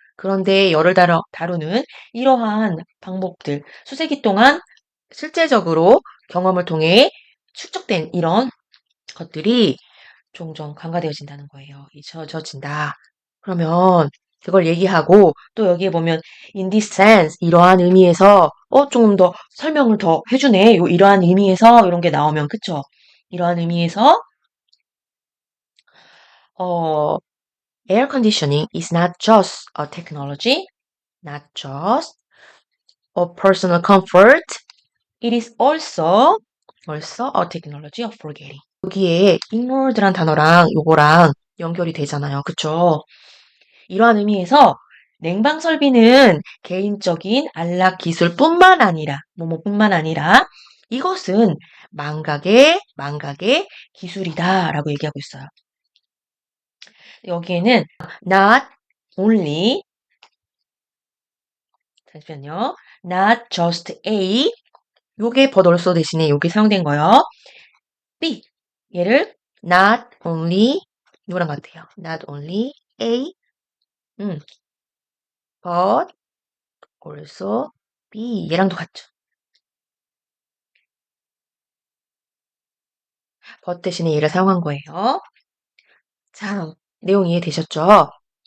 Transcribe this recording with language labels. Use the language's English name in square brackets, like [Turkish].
[Korean] 그런데 열을 다루는 이러한 방법들 수세기 동안 실제적으로 경험을 통해 축적된 이런 것들이 종종 간과되어진다는 거예요. 잊혀진다. 그러면 그걸 얘기하고 또 여기에 보면 in this sense 이러한 의미에서 조금 더 설명을 더 해주네. 이러한 의미에서 이런 게 나오면 그쵸? 이러한 의미에서 [English] air conditioning is not just a technology, not just a personal comfort. It is also a technology of forgetting. [Korean] 여기에 ignored란 단어랑 요거랑 연결이 되잖아요. 그쵸? 이러한 의미에서 냉방 설비는 개인적인 안락 기술뿐만 아니라 뭐뭐뿐만 아니라 이것은 망각의 기술이다라고 얘기하고 있어요. 여기에는 not only 잠시만요. [English] not just a [Korean] 요게 [English] but also [Korean] 대신에 요게 사용된 거요. B 얘를 not only 이거랑 같아요. [English] not only a but also B [Korean] 얘랑도 같죠. but 대신에 얘를 사용한 거예요. 자, 내용 이해되셨죠?